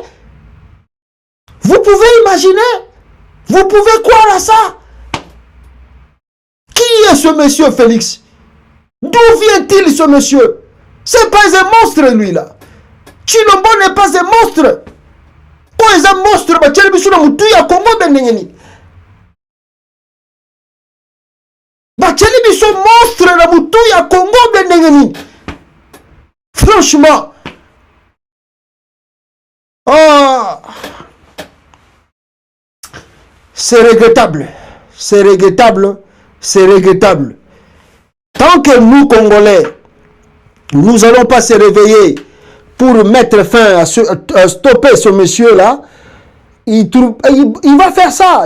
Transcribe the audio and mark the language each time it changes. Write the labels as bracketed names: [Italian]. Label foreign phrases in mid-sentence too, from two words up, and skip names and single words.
[French] Vous pouvez imaginer? Vous pouvez croire à ça? Qui est ce monsieur Félix? D'où vient-il ce monsieur? C'est pas un monstre lui là. Tshilombo n'est pas un monstre. Oh, il est un monstre. Bah, [Lingala] Tshilombo na mutu ya Congo benengeni. Bah, Tshilombo [French] sont monstre [Lingala] na mutu ya Congo benengeni. [French] Franchement. Oh. C'est regrettable. C'est regrettable. C'est regrettable. Tant que nous, Congolais, nous n'allons pas se réveiller pour mettre fin à stopper ce monsieur-là, il va faire ça.